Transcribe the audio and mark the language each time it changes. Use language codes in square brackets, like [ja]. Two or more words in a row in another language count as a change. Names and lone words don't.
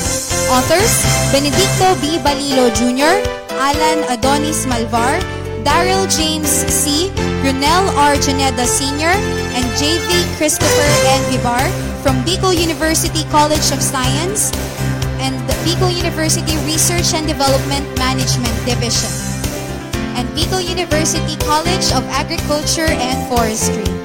[en] Authors: Benedicto B. Balilo Jr., Alan Adonis Malvar, Daryl James C., Ronel R. Juneda Sr., and J.V. Christopher N. Vivar from Bicol University College of Science and the Bicol University Research and Development Management Division, and Bicol University College of Agriculture and Forestry.